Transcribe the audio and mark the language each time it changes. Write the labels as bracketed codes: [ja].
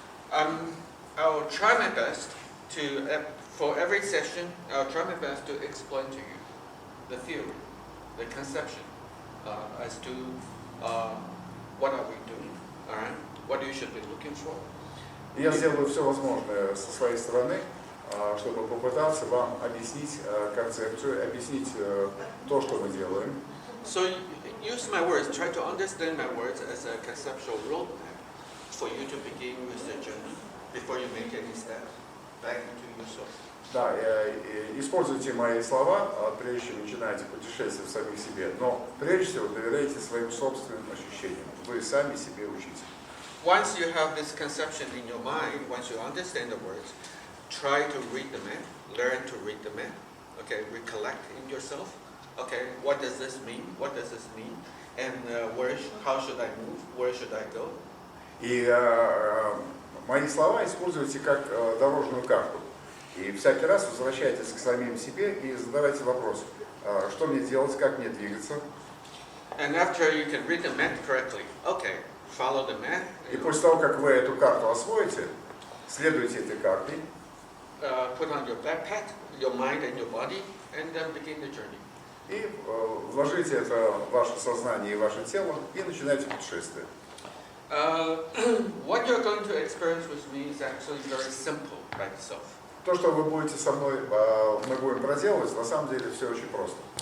[en] I'll try my best to, for every session, I'll try my best to explain to you the theory, the conception, as to what are we doing, all right? What you should be looking for. [ru] Я сделаю все возможное со своей стороны, чтобы попытаться вам объяснить концепцию, объяснить то, что мы делаем. [en] So use my words, try to understand my words as a conceptual roadmap for you to begin with the journey before you make any steps back into yourself. [ru] Да, используйте мои слова, прежде чем начинаете путешествие в самих себе, но прежде всего доверяйте своим собственным ощущениям. Вы сами себе учите. [en] Once you have this conception in your mind, once you understand the words, try to read the map, learn to read the map, okay, recollect in yourself, okay, what does this mean, what does this mean, and how should I move, where should I go? [ru] И мои слова используйте как дорожную карту. И всякий раз возвращайтесь к самим себе и задавайте вопрос, что мне делать, как мне двигаться. [en] And after you can read the map correctly, okay, follow the map. [ru] И после того, как вы эту карту освоите, следуйте этой карте. [en] Put on your backpack, your mind and your body, and then begin the journey. [ru] И вложите это в ваше сознание и ваше тело, и начинайте путешествие. [en] What you're going to experience with me is actually very simple by itself. [ru] То, что вы будете со мной, мы будем проделывать, на самом деле все очень просто.